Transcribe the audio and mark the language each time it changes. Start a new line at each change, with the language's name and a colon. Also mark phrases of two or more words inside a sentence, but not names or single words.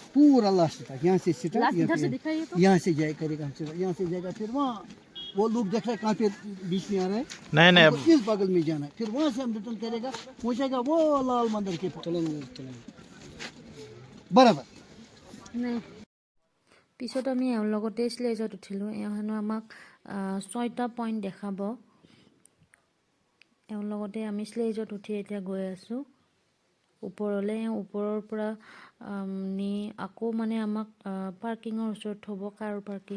Hindi: पूरा लास्ट तक। यहाँ से स्टार्ट इधर से दिखाइए तो। यहाँ से जाए करेगा हमसे यहाँ से जाएगा फिर वहाँ वो लोग देख रहे हैं कहाँ पे बीच में आ रहा है। नहीं हमको इस बगल में जाना है फिर वहाँ से हम रिटर्न करेगा पहुंचेगा वो लाल मंदिर के पास। बराबर
Assamese: नहीं পিছত আমি এওঁৰ লগতে স্লেজত উঠিলো। এওঁহেনো আমাক 6টা পইণ্ট দেখাব। এওঁৰ লগতে আমি স্লেজত উঠি এতিয়া গৈ আছো ওপৰলৈ। ওপৰৰ পৰা নি আকৌ মানে আমাক পাৰ্কিঙৰ ওচৰত থব কাৰ পাৰ্কিং।